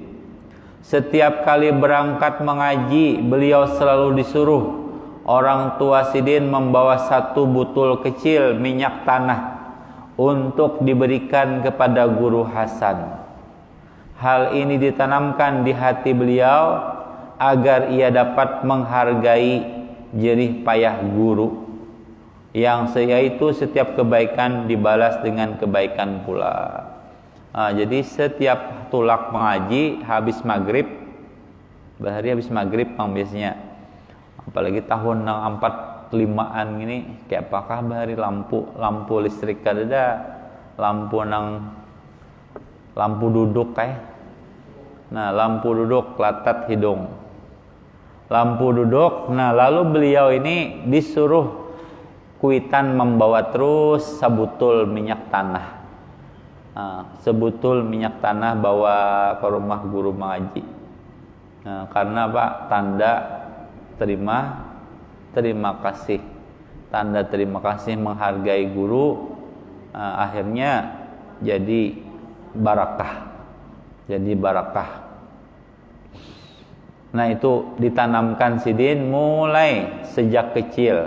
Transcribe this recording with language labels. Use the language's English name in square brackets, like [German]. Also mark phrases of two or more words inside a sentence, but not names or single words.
[Indonesian] Setiap kali berangkat mengaji, beliau selalu disuruh orang tua Sidin membawa 1 butul kecil minyak tanah untuk diberikan kepada Guru Hasan. Hal ini ditanamkan di hati beliau agar ia dapat menghargai jerih payah guru, yang yaitu setiap kebaikan dibalas dengan kebaikan pula. [Banjar] Jadi setiap tulak mengaji habis maghrib, bahari habis maghrib biasanya, apalagi tahun 45-an ini, kayak apakah bahari lampu listrik kada, lampu duduk kayak. Nah, lampu duduk latat hidung. Lampu duduk. Nah, lalu beliau ini disuruh kuitan membawa terus sebutul minyak tanah. Sebutul minyak tanah bawa ke rumah guru mengaji. Karena Pak, tanda terima kasih, tanda terima kasih menghargai guru, akhirnya jadi barakah. Nah, itu ditanamkan Sidin mulai sejak kecil.